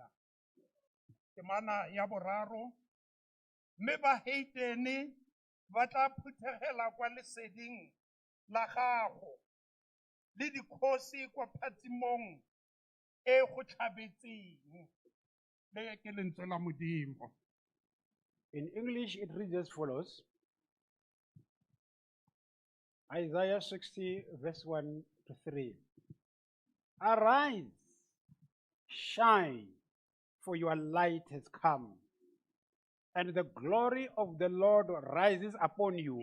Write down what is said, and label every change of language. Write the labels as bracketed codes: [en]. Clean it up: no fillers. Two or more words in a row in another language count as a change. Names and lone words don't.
[tn] Temana ya boraro. Mme ba heitene ba tla phuthegela kwa leseding la gago. Le dikgosi kwa phatsimong e go tlhabetseng. Le ke lentswe la Modimo. [en] In English, it reads as follows. Isaiah 60, verse 1 to 3. Arise, shine, for your light has come, and the glory of the Lord rises upon you.